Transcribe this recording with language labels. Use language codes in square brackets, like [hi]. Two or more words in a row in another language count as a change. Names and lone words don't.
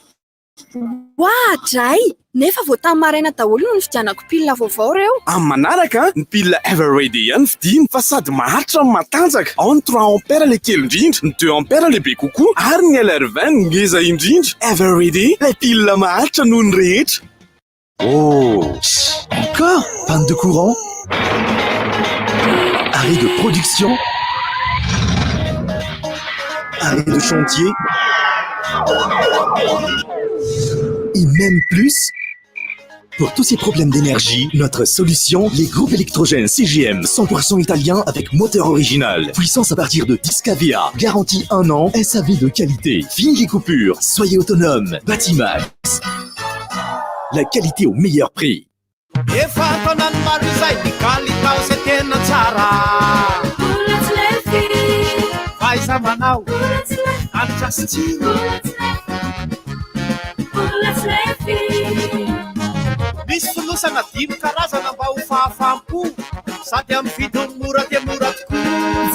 [mg] dray nefa vao tamin'ny maraina daholo no nividianako pilina vaovao reo amin'ny manaraka ny pilina Everready ihany vidiny fa sady maharitra ny matanjaka ao ny 3 ampère le kely indrindra ny 2 ampère lehibe kokoa ary ny LR20 ngeza indrindra Everready le pilina maharitra noho ny rehetra [fr] encore panne de courant, arrêt de production, arrêt de chantier et même plus. Pour tous ces problèmes d'énergie, notre solution, les groupes électrogènes CGM 100% italien avec moteur original. Puissance à partir de 10 kVA, garantie 1 an, SAV de qualité, fini les coupures, soyez autonome, Batimax. La qualité au meilleur prix. [mg] misy fonosana 5 karazana mba ho fahafaham-po sady amin'ny vidiny mora dia mora tokoa